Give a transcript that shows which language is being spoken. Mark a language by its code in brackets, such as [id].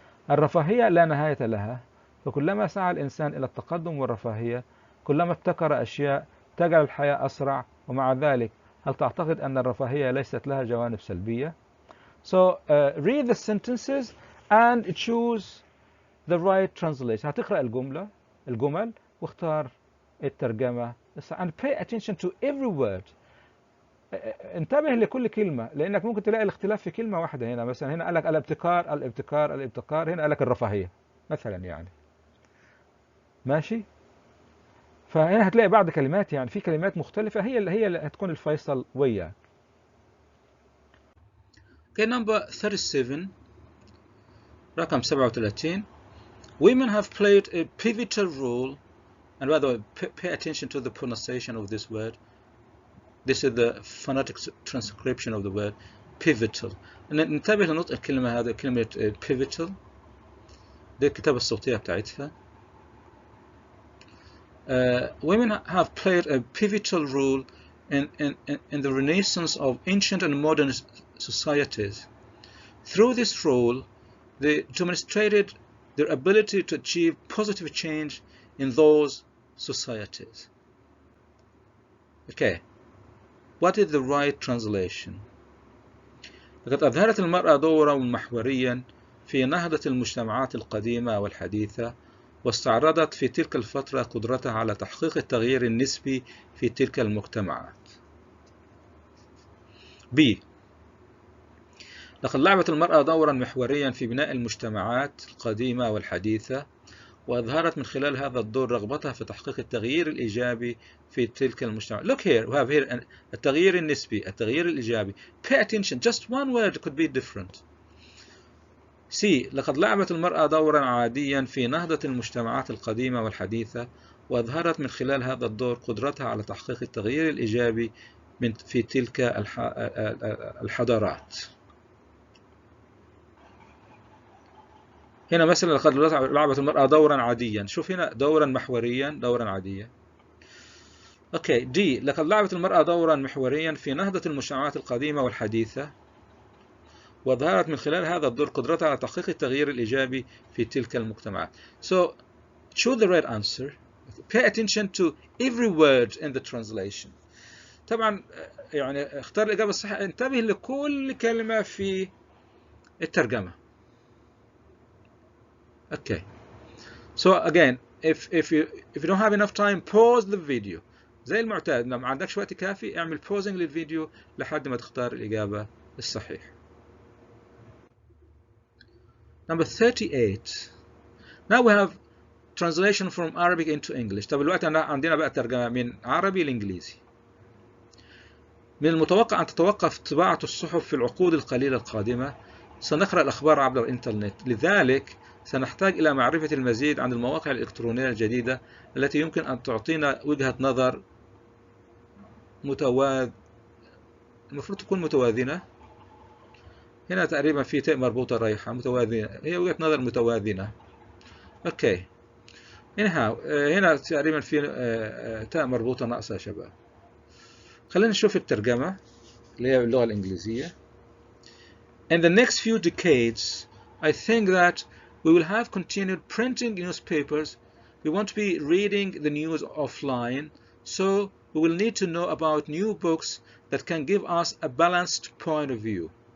[ar] الرفاهية لا نهاية لها، فكلما سعى الإنسان إلى التقدم والرفاهية، كلما ابتكر أشياء تجعل الحياة أسرع، ومع ذلك هل تعتقد أن الرفاهية ليست لها جوانب سلبية؟ [en] So read the sentences and choose the right translation. [ar] هتقرأ الجمل واختار الترجمة [en] and pay attention to every word. [ar] انتبه لكل كلمة، لأنك ممكن تلاقي الاختلاف في كلمة واحدة. هنا مثلا هنا قال لك الابتكار، هنا قال لك الرفاهية مثلا يعني. ماشي؟ فهنا هتلاقي بعض كلمات يعني في كلمات مختلفة هي اللي هتكون الفيصل وياك. [en] Okay, number 37. [ar] رقم 37. [en] Women have played a pivotal role, and by the way, pay attention to the pronunciation of this word. This is the phonetic transcription of the word pivotal. [ar] ننتبه لنطق الكلمة هذه، كلمة pivotal. دي الكتابة الصوتية بتاعتها. [en] Women have played a pivotal role in the renaissance of ancient and modern societies. Through this role, they demonstrated their ability to achieve positive change in those societies. Okay, what is the right translation? [ar] لقد أظهرت المرأة دورا محوريا في نهضة المجتمعات القديمة والحديثة، واستعرضت في تلك الفترة قدرتها على تحقيق التغيير النسبي في تلك المجتمعات. [en] B. [ar] لقد لعبت المرأة دورا محوريا في بناء المجتمعات القديمة والحديثة، وأظهرت من خلال هذا الدور رغبتها في تحقيق التغيير الإيجابي في تلك المجتمعات. [en] Look here, we have here [ar] التغيير النسبي، التغيير الإيجابي. [en] Pay attention, just one word could be different. C. [ar] لقد لعبت المرأة دورا عاديا في نهضة المجتمعات القديمة والحديثة، وأظهرت من خلال هذا الدور قدرتها على تحقيق التغيير الإيجابي في تلك الحضارات. هنا مثلا لقد لعبت المرأة دورا عاديا، شوف هنا دورا محوريا، دورا عاديا. اوكي. دي لقد لعبت المرأة دورا محوريا في نهضة المجتمعات القديمة والحديثة، وظهرت من خلال هذا الدور قدرتها على تحقيق التغيير الإيجابي في تلك المجتمعات. [en] So choose the right answer. Pay attention to every word in the translation. [ar] طبعا يعني اختار الإجابة الصحيحة، انتبه لكل كلمة في الترجمة. [en] Okay. So again, if you don't have enough time, pause the video. [ar] زي المعتاد، لو ما عندكش وقت كافي اعمل pausing للفيديو لحد ما تختار الإجابة الصحيحة. [en] Number 38. Now we have translation from Arabic into English. [ar] طب الوقت عندنا بقى ترجمة من عربي لإنجليزي. من المتوقع أن تتوقف طباعة الصحف في العقود القليلة القادمة. سنقرأ الأخبار عبر الإنترنت، لذلك سنحتاج إلى معرفة المزيد عن المواقع الإلكترونية الجديدة التي يمكن أن تعطينا وجهة نظر المفروض تكون متوازنة هنا تقريبا في تاء مربوطة رايحة متوازنة، هي وجهة نظر متوازنة. اوكي هنا تقريبا في تاء مربوطة ناقصة يا شباب. خلينا نشوف الترجمة اللي هي باللغة الإنجليزية. [en] In the next few decades, I think that we will have continued printing newspapers. We won't be reading the news offline, so we will need to know about new books that can give us a balanced point of view.